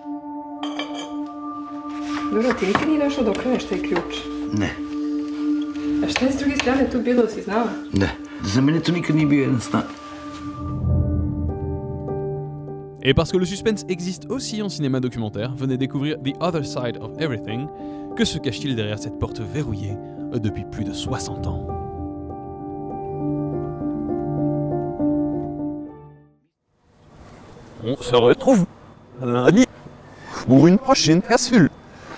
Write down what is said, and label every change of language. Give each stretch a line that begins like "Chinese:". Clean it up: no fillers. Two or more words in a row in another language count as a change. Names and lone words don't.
Serbian: Dobro, ti nikad nije došao do kraja što je ključ? Ne. A šta je s druge strane tu bilo, si znala? Ne, za mene to nikad nije bio jedan stan.
French: Et parce que le suspense existe aussi en cinéma documentaire, venez découvrir The Other Side of Everything. Que se cache-t-il derrière cette porte verrouillée depuis plus de 60 ans? On se retrouve lundi pour une prochaine capsule.